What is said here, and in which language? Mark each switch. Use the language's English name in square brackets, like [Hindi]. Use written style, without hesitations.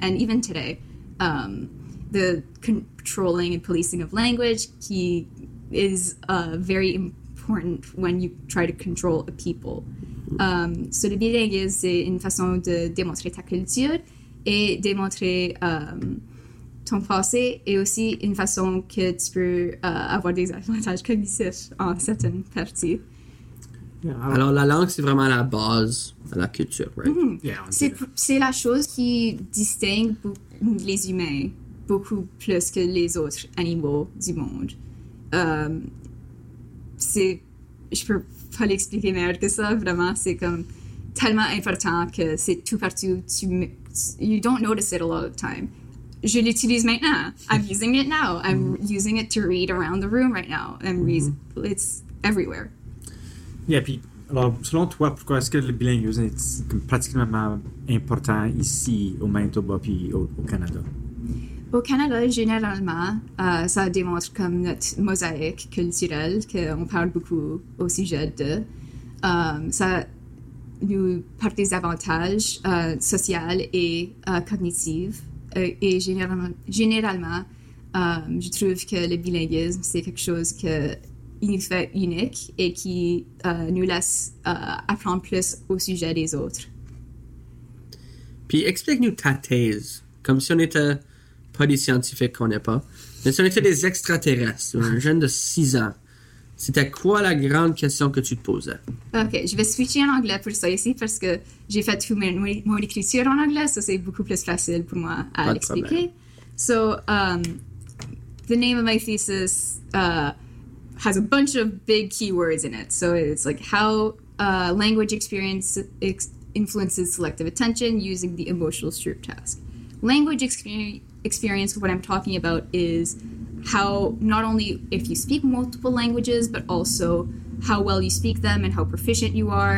[English] And even today, the controlling and policing of language qui is very important when you try to control a people. [French] So, le bilinguisme, c'est une façon de démontrer ta culture et démontrer... ton passé et aussi une façon que tu peux avoir des avantages cognitifs en certaines parties. Alors, la langue, c'est vraiment la base de la culture, right? Mm-hmm. Yeah, c'est la chose qui distingue les humains beaucoup plus que les autres animaux du monde. Je peux pas l'expliquer meilleur que ça, vraiment, c'est comme tellement important que c'est tout partout. [English] You don't notice it a lot of time. [French] Je l'utilise maintenant. [English] I'm using it now. I'm using it to read around the room right now. It's everywhere. [French] Yeah, puis, alors, selon toi, pourquoi est-ce que le bilinguisme est particulièrement important ici, au Manitoba, puis au Canada? Au Canada, généralement, ça démontre comme notre mosaïque culturelle qu'on parle beaucoup au sujet de. Ça nous porte des avantages sociaux et cognitifs. Et généralement, je trouve que le bilinguisme, c'est quelque chose que unique et qui nous laisse apprendre plus au sujet des autres. Puis explique-nous ta thèse, comme si on n'était pas des scientifiques qu'on n'est pas, mais si on était des extraterrestres, un jeune de 6 ans. C'était quoi la grande question que tu te posais? OK, je vais switcher en anglais pour ça ici parce que j'ai fait toute mon écriture en anglais, donc c'est beaucoup plus facile pour moi à l'expliquer. [English] So, the name of my thesis has a bunch of big keywords in it. So it's like how language experience influences selective attention using the emotional Stroop task. Language experience, what I'm talking about is how not only if you speak multiple languages, but also how well you speak them and how proficient you are.